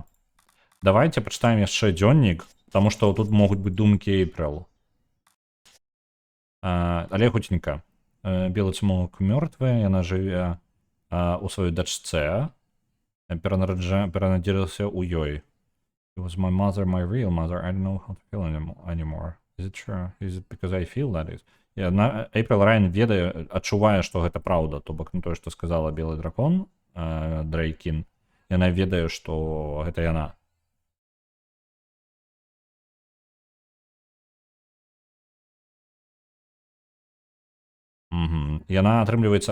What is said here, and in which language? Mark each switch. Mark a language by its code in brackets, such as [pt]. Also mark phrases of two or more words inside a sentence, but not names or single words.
[be] Давайте пачытаем яшчэ дзённік, таму што тут могуць быць думкі Эйпрэл. Але хутенька. Белы цмок мёртвы, яна жыве у сваёй дачцэ. Перанадзелася ў ёй. [en] It was my mother, my real mother. I don't know how to feel anymore. Is it true? Is it because I feel that is? [be] Эйпрэл Райан ведае, адчувае, што гэта праўда. То бок, тое, што сказала белы дракон, Дрейкін, яна ведае, што гэта яна. Яна атрымліваецца...